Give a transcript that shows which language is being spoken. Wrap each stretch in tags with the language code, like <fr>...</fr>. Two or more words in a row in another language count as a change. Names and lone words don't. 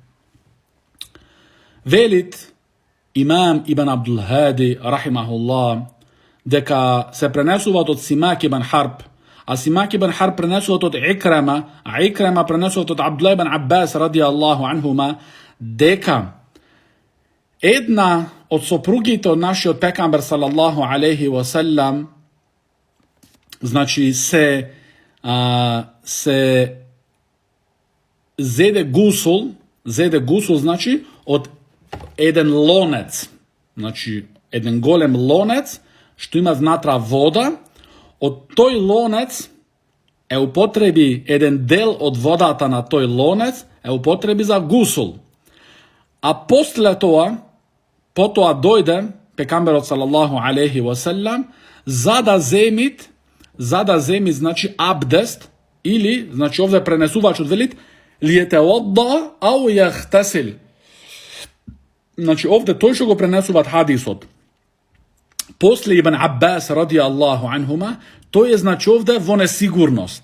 <mk>Velit Imam Ibn Abdul Hadi rahimahullah дека се пренесуваат од Симак ибн Харб, а Симак ибн Харб пренесуваат од Икрама, а Икрама пренесуваат од Абдулла ибн Аббас</mk> <ar>رضي الله عنهما,</ar> <mk>дека една од сопругите од нашиот пекамбер</mk> <ar>صلى الله عليه وسلم,</ar> <mk>значи се зеде гусул, значи од еден лонец, значи еден голем лонец што има внатра вода, од тој лонец е употреби еден дел од водата на тој лонец е употреби за гусул. А после тоа, потоа дојде пекамберот</mk> <ar>صلى الله عليه وسلم</ar> <mk>за да земи, значи абдест, или, значи овде пренесувачот велит</mk> <ar>ليتوضأ أو يغتسل.</ar> <mk>Значи овде тој што го пренесуваат хадисот после Ибн Аббас</mk> <ar>رضي الله عنهما,</ar> <mk>тој е, значи овде во несигурност.</mk>